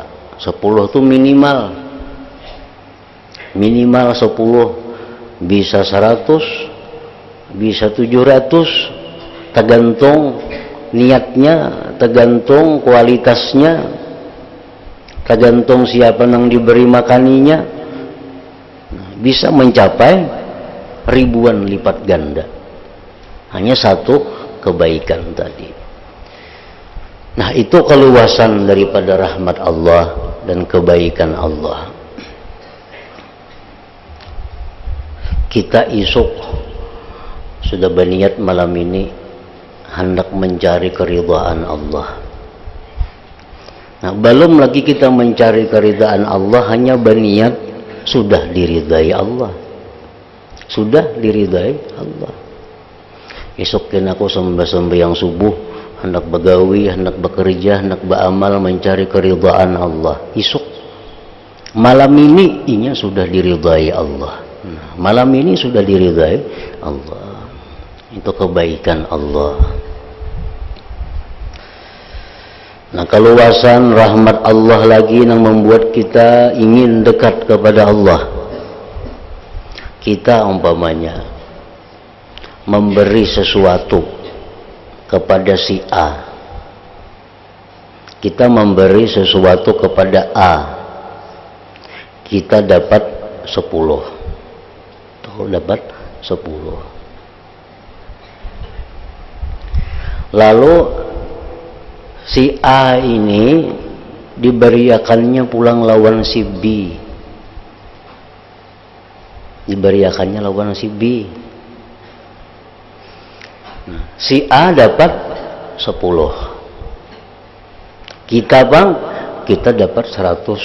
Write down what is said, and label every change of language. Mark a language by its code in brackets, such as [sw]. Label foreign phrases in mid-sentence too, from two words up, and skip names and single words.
[id] 10 itu minimal 10, bisa 100, bisa 700, tergantung niatnya, tergantung kualitasnya, tergantung siapa yang diberi makaninya. Bisa mencapai ribuan lipat ganda, hanya satu kebaikan tadi. Nah, itu keluasan daripada rahmat Allah dan kebaikan Allah. Kita isuk sudah berniat malam ini hendak mencari keridhaan Allah. Nah, belum lagi kita mencari keridhaan Allah, hanya berniat sudah diridai Allah. Sudah diridai Allah. [bjn] Esokin aku sembahyang subuh, hendak begawi, hendak bekerja, hendak beramal mencari keridhaan Allah. Esok malam ini inya sudah diridai Allah. [id] Nah, malam ini sudah diridai Allah. Itu kebaikan Allah. Nah, keluasan rahmat Allah lagi yang membuat kita ingin dekat kepada Allah. Kita umpamanya memberi sesuatu kepada si A. Kita memberi sesuatu kepada A. Kita dapat 10. [bjn] Tuh, dapat 10. Lalu si A ini diberiakannya pulang lawan si B. Diberiakannya lawan si B. [id] Nah, si A dapat 10. Kita bang, kita dapat 100.